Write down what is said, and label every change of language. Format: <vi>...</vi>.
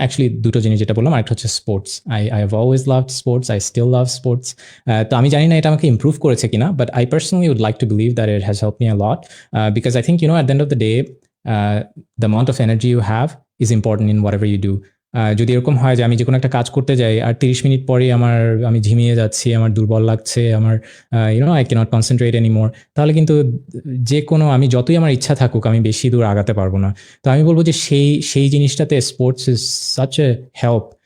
<bn>Actually দুটো জিনিস যেটা বললাম, আরেকটা হচ্ছে sports.</bn> <en>I have always loved sports, I still love sports.</en> <bn>তো আমি জানি না এটা আমাকে ইমপ্রুভ করেছে কিনা,</bn> <en>but I personally would like to believe that it has helped me a lot, because I think, at the end of the day, the amount of energy you have is important in whatever you do.</en> <bn>যদি এরকম হয় যে আমি যে কোনো একটা কাজ করতে যাই আর 30 মিনিট পরে আমি ঝিমিয়ে যাচ্ছি, আমার দুর্বল লাগছে, আমার</bn> <en>I cannot concentrate anymore,</en> <bn>তাহলে কিন্তু যে কোনো আমি যতই আমার ইচ্ছা থাকুক আমি বেশি দূর আগাতে পারবো না। তো আমি বলবো যে সেই জিনিসটাতে</bn> <en>Sports is such a help.</en>